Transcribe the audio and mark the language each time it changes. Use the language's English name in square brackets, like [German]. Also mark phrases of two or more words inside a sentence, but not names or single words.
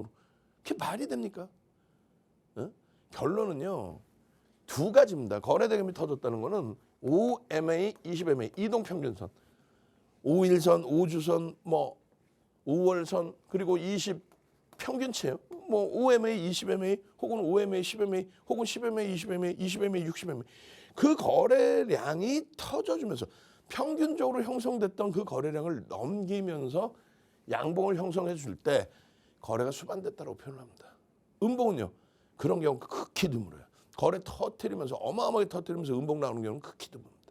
[Korean] 그게 말이 됩니까? 결론은요. 두 가지입니다. 거래 대금이 터졌다는 거는 5MA, 20MA 이동평균선, 5일선, 5주선, 뭐 5월선 그리고 20 평균치예요. 뭐 5MA, 20MA 혹은 5MA, 10MA 혹은 10MA, 20MA, 20MA, 60MA 그 거래량이 터져주면서 평균적으로 형성됐던 그 거래량을 넘기면서 양봉을 형성해 줄 때 거래가 수반됐다고 표현합니다. 음봉은요. 그런 경우 극히 드물어요. 거래 터뜨리면서 어마어마하게 터뜨리면서 음봉 나오는 경우는 극히 드뭅니다.